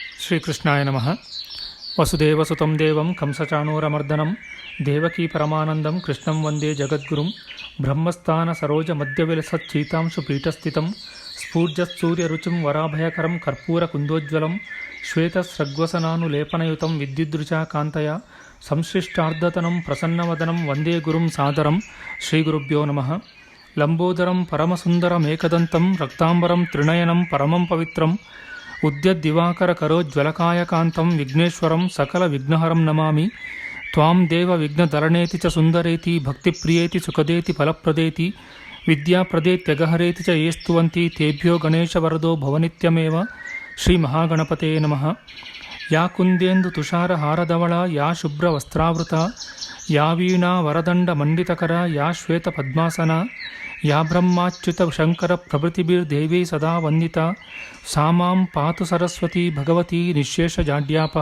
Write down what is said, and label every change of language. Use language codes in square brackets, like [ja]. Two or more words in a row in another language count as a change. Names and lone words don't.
[sa] ಶ್ರೀಕೃಷ್ಣಾಯ ನಮಃ. ವಸುದೇವಸುತಂ ದೇವಂ ಕಂಸಚಾಣೂರಮರ್ದನಂ ದೇವಕೀ ಪರಮಾನಂದಂ ಕೃಷ್ಣಂ ವಂದೇ ಜಗದ್ಗುರುಂ. ಬ್ರಹ್ಮಸ್ಥಾನ ಸರೋಜ ಮಧ್ಯವಿಲಸಚ್ಚೀತಾಂಶು ಪೀಠಸ್ಥಿತಂ ಸ್ಫೂರ್ಜತ್ಸೂರ್ಯರುಚಿಂ ವರಾಭಯಕರಂ ಕರ್ಪೂರ ಕುಂದೋಜ್ವಲಂ ಶ್ವೇತಸ್ರಗ್ವಸನಾನುಲೇಪನಯುತಂ ವಿದ್ಯುದೃಶಾ ಕಾಂತಯ ಸಂಶ್ಲಿಷ್ಟಾರ್ಧತನಂ ಪ್ರಸನ್ನವದನಂ ವಂದೇ ಗುರುಂ ಸಾದರಂ. ಶ್ರೀಗುರುಭ್ಯೋ ನಮಃ. ಲಂಬೋದರಂ ಪರಮಸುಂದರಮೇಕದಂತಂ ರಕ್ತಾಂಬರಂ ತ್ರಿನಯನಂ ಪರಮಂ ಪವಿತ್ರಂ ಉದ್ಯದ್ದಿವಾಕರ ಕರೋಜ್ವಲಕಾಯಕಾಂತಂ ವಿಘ್ನೇಶ್ವರಂ ಸಕಲ ವಿಘ್ನಹರಂ ನಮಾಮಿ. ತ್ವಾಂ ದೇವ ವಿಘ್ನಧರಣೇತಿ ಚ ಸುಂದರೇತಿ ಭಕ್ತಿಪ್ರಿಯೇತಿ ಸುಖದೇತಿ ಫಲಪ್ರದೇತಿ ವಿದ್ಯಾಪ್ರದೇತ್ಯಗಹರೇತಿ ಚ ಯೇ ಸ್ತುವಂತಿ ತೇಭ್ಯೋ ಗಣೇಶವರದೋ ಭವನಿತ್ಯಮೇವ. ಶ್ರೀ ಮಹಾಗಣಪತೇ ನಮಃ. ಯಾ ಕುಂದೇಂದು ತುಷಾರ ಹಾರದವಳ ಯಾ ಶುಭ್ರ ವಸ್ತ್ರಾವೃತ ಯಾ ವೀಣಾ ವರದಂಡ ಮಂಡಿತಕರ ಯಾ ಶ್ವೇತ ಪದ್ಮಾಸನ ಯಾ ಬ್ರಹ್ಮಾಚ್ಯುತ ಶಂಕರ ಪ್ರಭೃತಿಭಿರ್ದೇವೀ ಸದಾ ವಂದಿತಾ ಸಾ ಮಾಂ ಪಾತು ಸರಸ್ವತಿ ಭಗವತಿ ನಿಶೇಷಜಾಡ್ಯಾಪಃ.